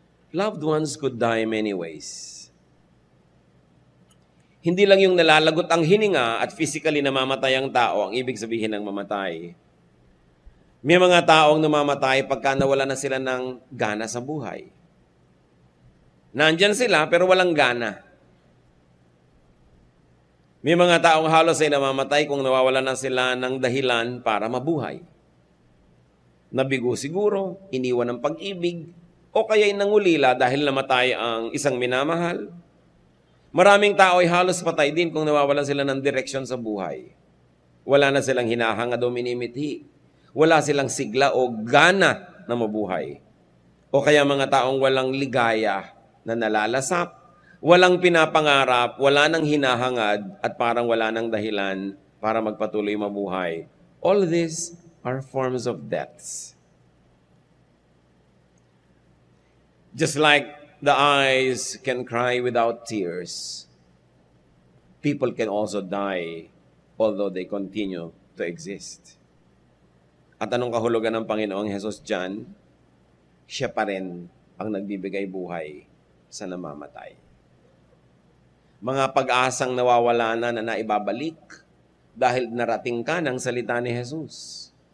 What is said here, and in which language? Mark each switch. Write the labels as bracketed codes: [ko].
[en] Loved ones could die many ways. [tl] Hindi lang yung nalalagot ang hininga at physically namamatay ang tao ang ibig sabihin ng mamatay. May mga taong namamatay pagka nawala na sila ng gana sa buhay. Nandyan sila pero walang gana. May mga taong halos ay namamatay kung nawawala na sila ng dahilan para mabuhay. Nabigo siguro, iniwan ng pag-ibig, o kaya'y nangulila dahil namatay ang isang minamahal. Maraming tao ay halos patay din kung nawawalan sila ng direksyon sa buhay. Wala na silang hinahangad o minimithi. Wala silang sigla o gana na mabuhay. O kaya mga taong walang ligaya na nalalasap, walang pinapangarap, wala nang hinahangad, at parang wala nang dahilan para magpatuloy mabuhay. [en] All these are forms of deaths. Just like the eyes can cry without tears, people can also die although they continue to exist. [tl] At anong kahulugan ng Panginoong Hesus dyan? Siya pa rin ang nagbibigay buhay sa namamatay. Mga pag-asang nawawala na naibabalik dahil narating ka ng salita ni Jesus.